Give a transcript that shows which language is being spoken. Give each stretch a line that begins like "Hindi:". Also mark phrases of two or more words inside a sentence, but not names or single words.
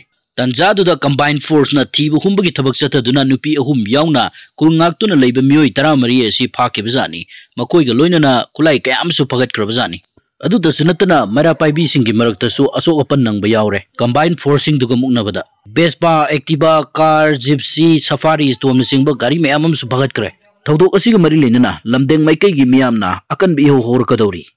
Manipuri: Tanjadu da
English: combined force
Manipuri: na thibu humbagi thabak chataduna nupi ahum yauna kungaktuna leiba mioi 13 asi phake bazani. Makoi ga loinana kulai kayam su phagat krabazani. Adu da sunatana mara paibi singi maraktasu asok apan nang bayaure.
English: Combined forcing
Manipuri: duga muknabada. Vespa, Activa, car, gypsy, safari storm singba gari mayamam su phagat kre. Thodok asiga mari lenana lamdeng maikai gi miyamna akan bi ho hor kadori.